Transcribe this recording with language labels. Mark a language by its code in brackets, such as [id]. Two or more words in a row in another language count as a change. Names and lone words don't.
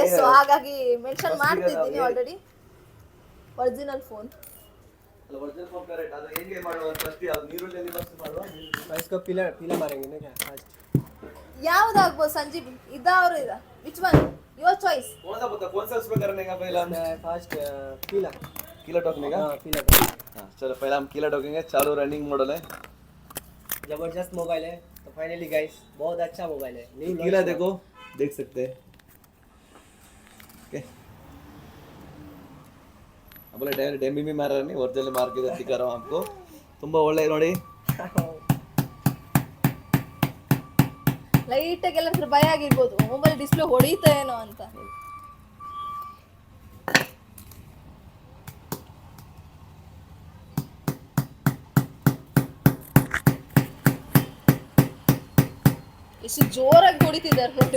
[kn] ಸೊ ಹಾಗಾಗಿ ಮೆನ್ಷನ್ ಮಾಡ್ತಿದ್ದೀನಿ ಆಲ್ರೆಡಿ. [en] original phone [kn] ಯಾವ್ದಾಗ್ಬೋದು ಸಂಜೀವ್? ಇದಾವ್ರು ಇದ [en] which one your choice? [hi] कीला ठोकने का? हाँ, कीला चलो पहले हम कीला ठोकेंगे. चालू [en] running model [hi] है, जबरदस्त मोबाइल है. तो [en] finally guys [hi] बहुत अच्छा मोबाइल है. कीला देखो, देख सकते हैं. ओके, अब बोले डायरेक्ट डेमी भी मार रहा नहीं, ओरिजिनल मार के दिखा रहा हूँ आपको. [kn] ತುಂಬಾ ಒಳ್ಳೆ ನೋಡಿ. ಲೈಟ್ ಆಗಿ ಎಲ್ಲ ಭಯ ಆಗಿರ್ಬೋದು, [en] mobile display [kn] ಹೊಡೆಯುತ್ತಾ ಏನೋ ಅಂತ. ಎಷ್ಟು ಜೋರಾಗಿ ಹೊಡಿತಿದ್ದಾರೆ ನೋಡಿ.